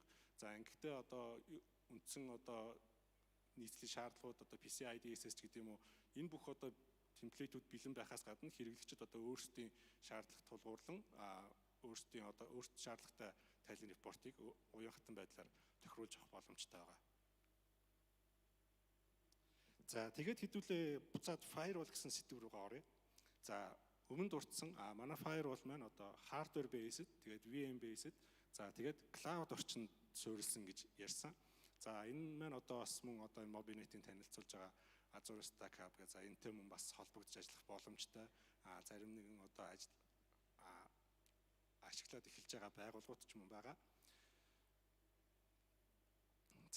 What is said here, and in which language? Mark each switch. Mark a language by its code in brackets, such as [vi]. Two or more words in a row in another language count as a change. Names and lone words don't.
[mn] За ингэхдээ одоо үндсэн одоо нийслэлийн шаардлагууд одоо PCI DSS гэдэг юм уу энэ бүх одоо темплейтүүд бэлэн байхаас гадна хэрэглэгчид одоо өөрсдийн шаардлагат тулгуурлан өөрсдийн одоо өөрсдийн шаардлагатай тайлан репортыг уян хатан байдлаар тохируулж авах боломжтой байгаа. За тэгээд хэдүүлээ буцаад firewall гэсэн сэдв рүүгээ оръё. За өмнө дурдсан манай firewall маань одоо [en] hardware based [mn] тэгээд [en] VM based [mn] за тэгээд cloud орчинд суурилсан гэж ярьсан. За энэ маань одоо бас мөн одоо энэ Mobinet-ийн танилцуулж байгаа Azure Stack Hub гэх за энэтэй мөн бас холбогдож ажиллах боломжтой. Зарим нэгэн одоо ашиглаад эхэлж байгаа байгууллагууд ч мөн байгаа.